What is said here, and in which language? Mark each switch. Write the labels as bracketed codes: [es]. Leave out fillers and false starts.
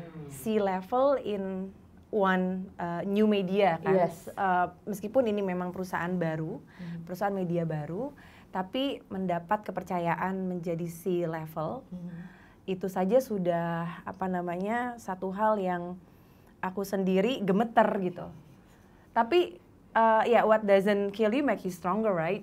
[en] C-level in one new media kan. Yes. [id] Meskipun ini memang perusahaan baru, perusahaan media baru, tapi mendapat kepercayaan menjadi C-level. Itu saja sudah satu hal yang aku sendiri gemeter gitu. Tapi ya [en] what doesn't kill you make you stronger, right?